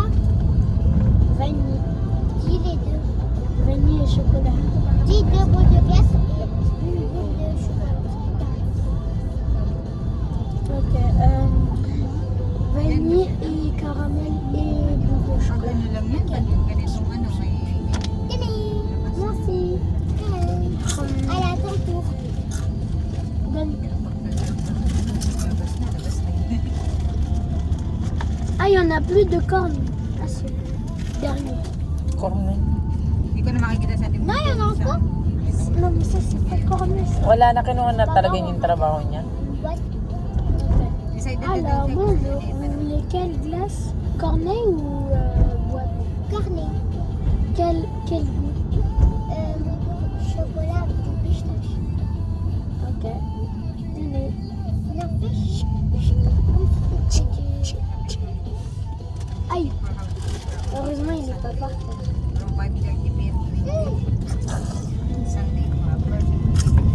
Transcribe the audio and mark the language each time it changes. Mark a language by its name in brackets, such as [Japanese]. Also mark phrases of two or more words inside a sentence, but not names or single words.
[French] Vanille. Dis les deux. Vanille et chocolat. Dis 2 boules de glace et une boule de chocolat. Ok. Vanille et caramel et boule de chocolat. [Filipino] Ano lang yan, ganitong ano, may... [French] Tadam! Merci. Allez, à ton tour. Donne. Ah, il y en a plus de cornes. Ah, c'est le dernier. Cornet. [Filipino] Hindi ko na makikita sa ating... [French] Non, il y en a encore. Non, mais ça, c'est pas cornet, ça. [Filipino] Wala na kinuha na talaga yung trabaho niya. [French] Boîte. [Filipino] Decided na [French] Alors, [Filipino] daw [French] bonjour. Vous voulez quelle glace? Cornet ou boîte? Cornet. Quel goût? Chocolat avec du pistache. Ok. Tenez. Il a fait aïe. Heureusement, il n'est pas par terre. [English] From 5:30 p.m. to 8 Sunday, [Filipino] mga birthday.